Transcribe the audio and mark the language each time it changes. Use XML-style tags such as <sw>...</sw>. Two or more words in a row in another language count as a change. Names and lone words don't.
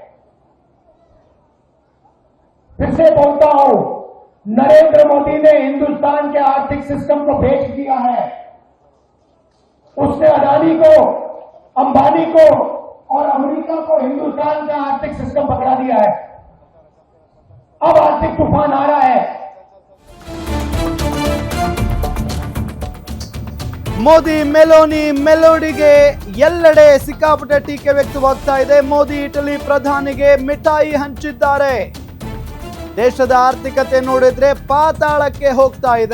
<hi>फिर से बोलता हूं, नरेंद्र मोदी ने हिंदुस्तान के आर्थिक सिस्टम को बेच दिया है। उसने अडानी को, अंबानी को और अमेरिका को हिंदुस्तान का आर्थिक सिस्टम पकड़ा दिया है। अब आर्थिक तूफान आ रहा है।</hi> <kn>ಮೋದಿ ಮೆಲೋಡಿಗೆ ಎಲ್ಲೆಡೆ ಸಿಕ್ಕಾಪಟ್ಟೆ ಟೀಕೆ ವ್ಯಕ್ತವಾಗ್ತಾ ಇದೆ. ಮೋದಿ ಇಟಲಿ ಪ್ರಧಾನಿಗೆ ಮಿಠಾಯಿ ಹಂಚಿದ್ದಾರೆ. ದೇಶದ ಆರ್ಥಿಕತೆ ನೋಡಿದ್ರೆ ಪಾತಾಳಕ್ಕೆ ಹೋಗ್ತಾ ಇದೆ.</kn>